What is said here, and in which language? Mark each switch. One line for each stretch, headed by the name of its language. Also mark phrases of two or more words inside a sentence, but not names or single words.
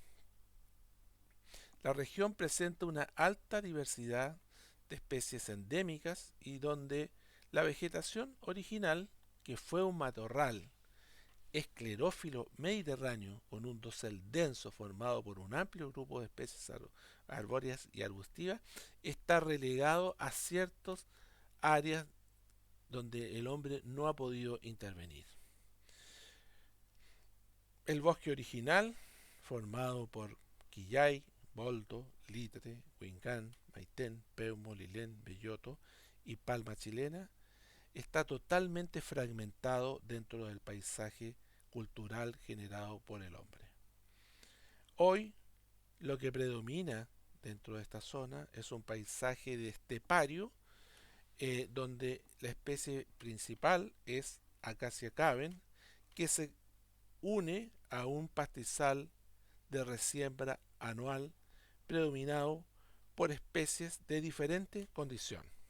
Spanish: La región presenta una alta diversidad de especies endémicas y donde la vegetación original, que fue un matorral esclerófilo mediterráneo con un dosel denso formado por un amplio grupo de especies arbóreas y arbustivas, está relegado a ciertas áreas donde el hombre no ha podido intervenir. El bosque original, formado por quillay, boldo, litre, huincán, maitén, peumo, lilén, belloto y palma chilena, está totalmente fragmentado dentro del paisaje cultural generado por el hombre. Hoy, lo que predomina dentro de esta zona es un paisaje de estepario, donde la especie principal es Acacia caven, que se une a un pastizal de resiembra anual predominado por especies de diferente condición.